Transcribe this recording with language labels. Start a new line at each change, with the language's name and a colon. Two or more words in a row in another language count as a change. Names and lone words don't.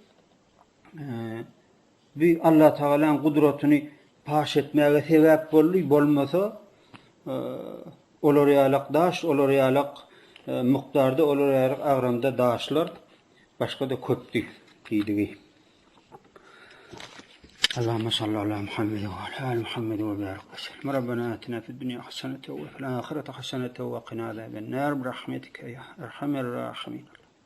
Turkmen: Bu Allah Teala'nın kudretini paş etmäge sebäp boldy, bolmasa Olar ýalak daş, olar ýalak mukdarda, olar ýalak agramda daşlar, başga da köpdi diýdigi.
Arabic: اللهم صل على محمد وعلى آل محمد وبارك وسلم. ربنا آتنا في الدنيا حسنة وفي الآخرة حسنة وقنا عذاب النار برحمتك يا أرحم الراحمين.